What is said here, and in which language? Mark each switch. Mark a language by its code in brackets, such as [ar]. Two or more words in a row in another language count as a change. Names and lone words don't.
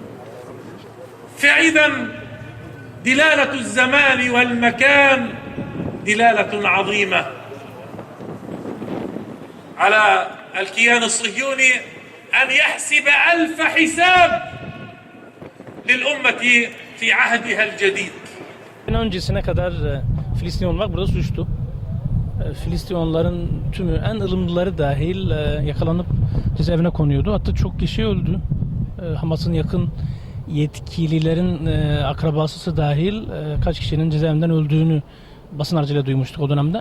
[ar] فإذا دلالة الزمان والمكان دلالة عظيمة على الكيان الصهيوني أن يحسب 1000 حساب للأمة في عهدها الجديد. [tr] Öncesine kadar Filistin olmak burada suçtu. Filistinlilerin tümü, en ılımlıları dahil yakalanıp cezaevine konuyordu. Hatta çok kişi öldü. Hamas'ın yakın yetkililerin akrabası dahil kaç kişinin cezaevinden öldüğünü basın aracılığıyla duymuştuk o dönemde.